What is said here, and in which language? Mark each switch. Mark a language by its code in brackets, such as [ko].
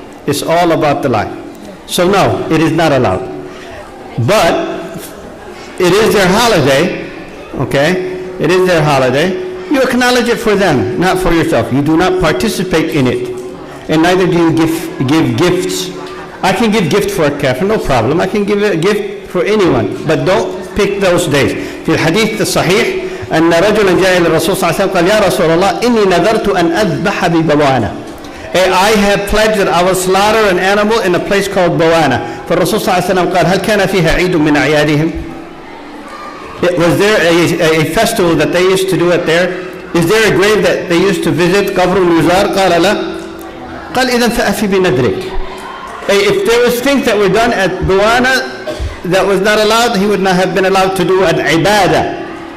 [en] It's all about the lie. So no, it is not allowed. But it is their holiday, okay? It is their holiday. You acknowledge it for them, not for yourself. You do not participate in it. And neither do you give gifts. I can give gift for a kafir, no problem. I can give a gift for anyone. But don't pick those days. [ar] في الحديث الصحيح أن رجلا جاء إلى الرسول صلى الله عليه وسلم قال يا رسول الله إني نذرت أن أذبح ببوانة. [en] I have pledged that I will slaughter an animal in a place called Bawana. [ar] فالرسول صلى الله عليه وسلم قال هل كان فيها عيد من أعيادهم? [en] Was there a festival that they used to do it there? Is there a grave that they used to visit? [ar] قبر النزار قال لا. قال إذا فأفي بنذرك. [en] If there was things that were done at Bawana that was not allowed, he would not have been allowed to do an ibadah.